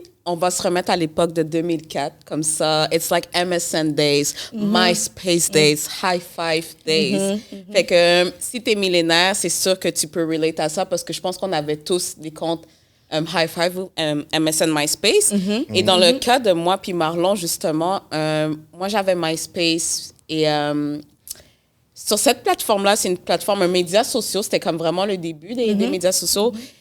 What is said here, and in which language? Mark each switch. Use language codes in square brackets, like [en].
[fr] on va se remettre à l'époque de 2004, comme ça. [en] It's like MSN days, MySpace days, High Five days. [fr] Fait que si t'es millénaire, c'est sûr que tu peux relate à ça parce que je pense qu'on avait tous des comptes High Five ou MSN MySpace. Et dans le cas de moi puis Marlon, justement, moi, j'avais MySpace et... sur cette plateforme-là, c'est une plateforme, un média social. C'était comme vraiment le début des médias sociaux.